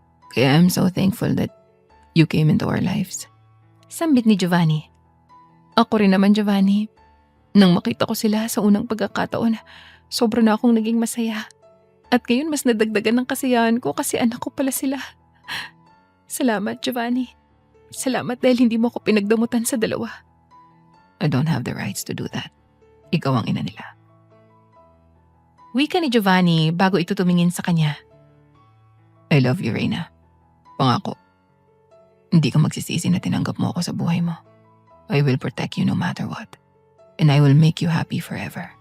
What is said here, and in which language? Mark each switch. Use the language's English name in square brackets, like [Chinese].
[English] Kaya I'm so thankful that you came into our lives. [Filipino] Sambit ni Giovanni. Ako rin naman, Giovanni. Nang makita ko sila sa unang pagkakataon, sobra na akong naging masaya. At ngayon mas nadagdagan ng kasiyahan ko kasi anak ko pala sila. Salamat, Giovanni. Salamat dahil hindi mo ako pinagdamutan sa dalawa. [English] I don't have the rights to do that. [Filipino] Ikaw ang ina nila. Wika ni Giovanni bago ito tumingin sa kanya. [English] I love you, Reyna. Pangako. [Filipino] Hindi ka magsisisi na tinanggap mo ako sa buhay mo. [English] I will protect you no matter what. And I will make you happy forever.